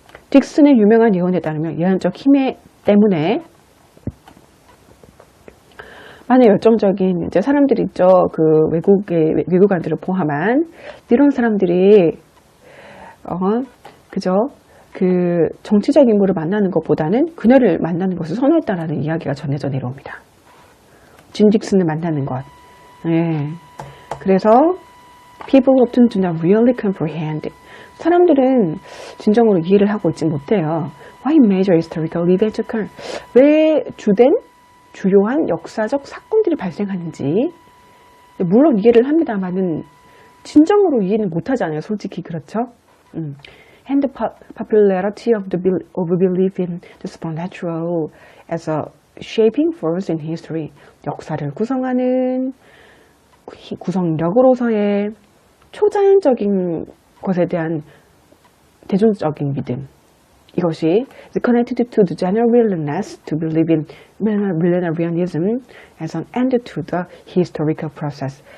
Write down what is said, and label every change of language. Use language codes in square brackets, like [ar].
[ko] 딕슨의 유명한 예언에 따르면 예언적 힘 때문에 많은 열정적인 이제 사람들이 있죠. 그 외국인들을 포함한 이런 사람들이 그죠? 그 정치적 인물을 만나는 것보다는 그녀를 만나는 것을 선호했다라는 이야기가 전해져 내려옵니다. 진 딕슨을 만나는 것. 네. 그래서 [en] people often do not really comprehend. [ko] 사람들은 진정으로 이해를 하고 있지 못해요. [en] Why major historical events occur? [ko] 왜 주요한 역사적 사건들이 발생하는지. 물론 이해를 합니다만은 진정으로 이해는 못하잖아요. 솔직히 그렇죠. [en] And the popularity of belief in the supernatural as a shaping force in history. [ko] 역사를 구성하는 구성력으로서의 초자연적인 것에 대한 대중적인 믿음. 이것이 [en] connected to the general willingness to believe in millenarianism as an end to the historical process.